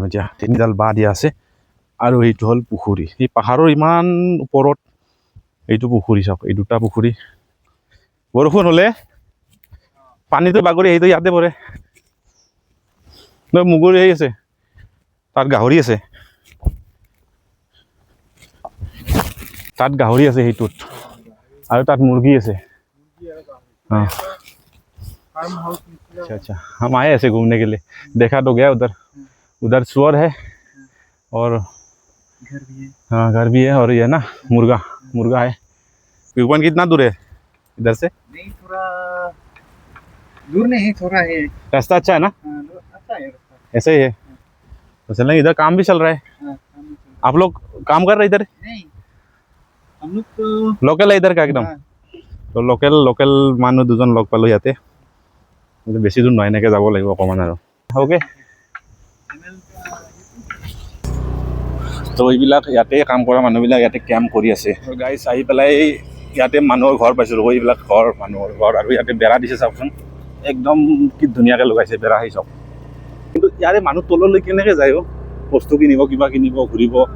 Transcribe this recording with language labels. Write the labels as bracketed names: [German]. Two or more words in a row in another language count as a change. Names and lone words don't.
[Assamese] এতিয়া 3ডাল বাঁহ দিয়া আছে আৰু এইটো হ'ল পুখুৰী এই পাহাৰৰ ইমান ওপৰত এইটো পুখুৰী চাওক এই দুটা পুখুৰী বৰষুণ হ'লে পানীটো বাগৰি সেইটো ইয়াতে পৰে মুগুৰি আহি আছে তাত গাহৰি আছে সেইটোত আৰু তাত মুৰ্গী আছে हाँ [English] farm house [Hindi] अच्छा अच्छा हम आए ऐसे घूमने के लिए देखा तो गया उधर सुअर है और घर भी है। हाँ घर भी है और ये ना मुर्गा है [English] view point [Hindi] कितना दूर है इधर से नहीं थोड़ा दूर नहीं थोड़ा है। रास्ता अच्छा है ना अच्छा है रास्ता। ऐसे ही है तो चलें इधर काम भी चल रहा है काम भी चल आप लोग काम कर रहे इधर रहा है। नहीं हम लोग तो लोकल है इधर का एकदम [Assamese] তো লোকেল মানুহ দুজন লগ পালোঁ ইয়াতে বেছি দূৰ নহয় এনেকৈ যাব লাগিব অকণমান আৰু অ'কে তো এইবিলাক ইয়াতে কাম কৰা মানুহবিলাক ইয়াতে কেম্প কৰি আছে গাইজ আহি পেলাই ইয়াতে মানুহৰ ঘৰ পাইছোঁ এইবিলাক ঘৰ মানুহৰ ঘৰ আৰু ইয়াতে বেৰা দিছে চাওকচোন একদম কি ধুনীয়াকৈ লগাইছে বেৰা সেই চব কিন্তু ইয়াৰে মানুহ তললৈ কেনেকৈ যায় বস্তু কিনিব কিবা কিনিব ঘূৰিব